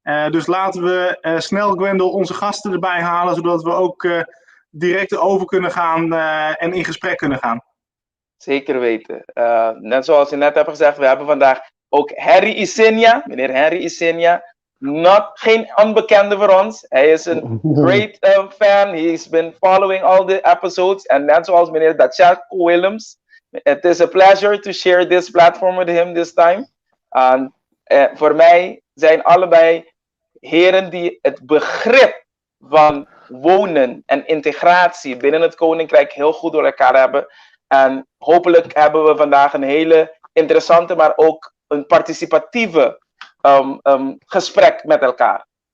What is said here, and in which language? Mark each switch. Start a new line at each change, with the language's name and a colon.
Dutch: Dus laten we snel, Gwendol, onze gasten erbij halen, zodat we ook direct over kunnen gaan en in gesprek kunnen gaan. Zeker weten. Net zoals je net hebt gezegd, we hebben vandaag ook Harry Isenia, meneer Harry Isenia. Geen onbekende voor ons. Hij is een great fan.
English: He's been following all the episodes.
Dutch: En net zoals meneer Dachat Willems.
English: It is a pleasure to share this platform with him this time.
Dutch: Voor mij zijn allebei heren die het begrip van wonen en integratie binnen het Koninkrijk heel goed door elkaar hebben. En hopelijk hebben we vandaag een hele interessante, maar ook een participatieve gesprek met elkaar.